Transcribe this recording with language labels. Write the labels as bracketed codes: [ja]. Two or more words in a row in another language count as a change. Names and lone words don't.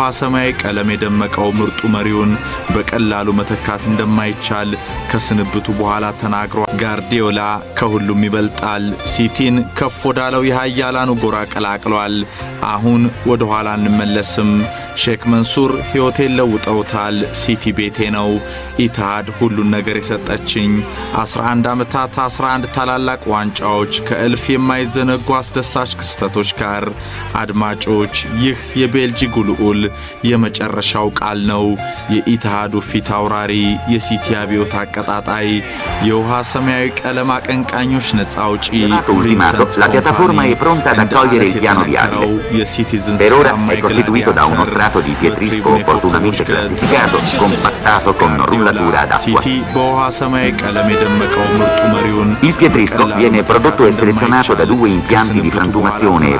[am] ሰማያዊ ቀለም የደመቀው ምርጡ መሪውን በቀላሉ መተካት እንደማይቻል ከስንብቱ በኋላ ተናግሯል። ጋርዲዮላ ከሁሉም ይበልጣል። ሲቲን ከፍ ወዳለው የሃያላኑ ጎራ ቀላቅሏል። አሁን ወደ ኋላ እንመለስም። ሼክ መንሱር ሕይወቴን ለውጠውታል። ሲቲ ቤቴ ነው። ኢትሃድ ሁሉን ነገር የሰጠችኝ 11 ዓመታት 11 ታላላቅ ዋንጫዎች ከእልፍ የማይዘነጉ አስደሳች ክስተቶች ጋር አድማጮች አድማጮች ይህ የቤልጂክ ልዑል የመጨረሻው ቃል ነው። የኢትሃዱ ፊት አውራሪ፣ የሲቲ አብዮት አቀጣጣይ፣ የውሃ ሰማያዊ ቀለም አቀንቃኞች ነፃ አውጪ [it] la piattaforma è pronta ad accogliere il piano viabile. Per ora è costituito da uno strato di pietrisco opportunamente classificato, compattato con rullatura ad acqua. Il pietrisco viene prodotto e selezionato da 2 impianti di frantumazione e